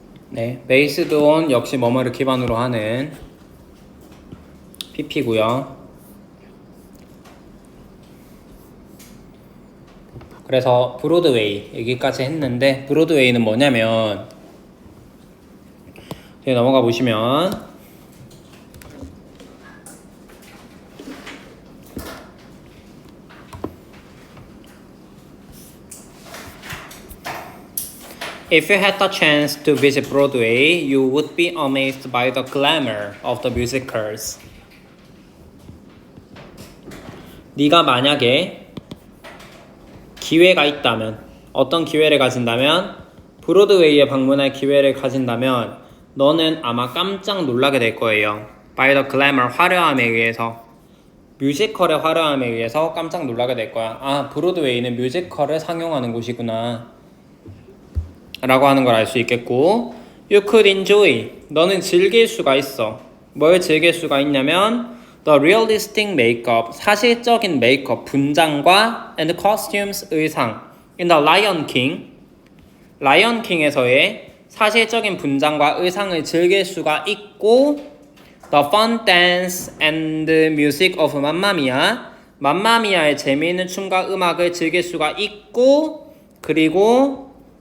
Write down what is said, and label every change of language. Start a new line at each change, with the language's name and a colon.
Korean: 네,
English: based on
Korean: 역시 뭐뭐를 기반으로 하는 PP고요. 그래서 브로드웨이 여기까지 했는데 브로드웨이는 뭐냐면 여기 넘어가 보시면
English: If you had the chance to visit Broadway, you would be amazed by the glamour of the musicals.
Korean: 네가 만약에 기회가 있다면, 어떤 기회를 가진다면, 브로드웨이에 방문할 기회를 가진다면 너는 아마 깜짝 놀라게 될 거예요.
English: By the glamour,
Korean: 화려함에 의해서. 뮤지컬의 화려함에 의해서 깜짝 놀라게 될 거야. 아, 브로드웨이는 뮤지컬을 상영하는 곳이구나 라고 하는 걸 알 수 있겠고,
English: You could enjoy,
Korean: 너는 즐길 수가 있어. 뭘 즐길 수가 있냐면
English: The realistic makeup,
Korean: 사실적인 메이크업, 분장과
English: And costumes,
Korean: 의상
English: In the Lion King,
Korean: 라이언 킹에서의 사실적인 분장과 의상을 즐길 수가 있고
English: The fun dance and music of Mamma Mia,
Korean: 맘마미아의 재미있는 춤과 음악을 즐길 수가 있고, 그리고